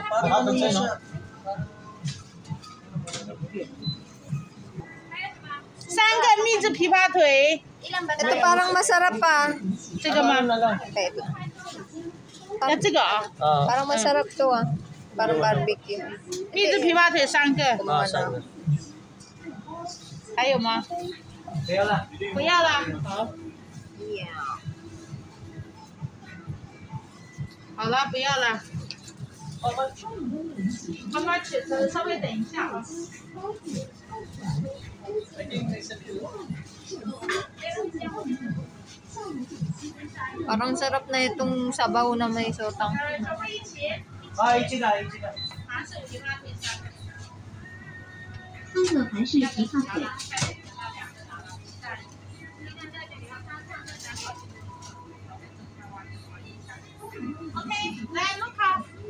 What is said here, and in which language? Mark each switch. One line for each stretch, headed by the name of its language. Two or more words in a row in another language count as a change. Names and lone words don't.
Filipino: Hotdog sa'yo, no? Ilan ba Ito parang masarap pa. Okay. Parang masarap to ah. Parang barbecue.
Chinese: 蜜汁枇杷腿3个，
Filipino: Kumuha na.
Chinese: 还有吗？不要了。不要了。好， Yeah. 好了，不要了。妈妈吃，稍微等一下啊。
Filipino: Parang sarap na itong sabaw na may sotang.
Chinese: 啊，一起的。三个韩式枇杷腿。 OK，来，卢卡，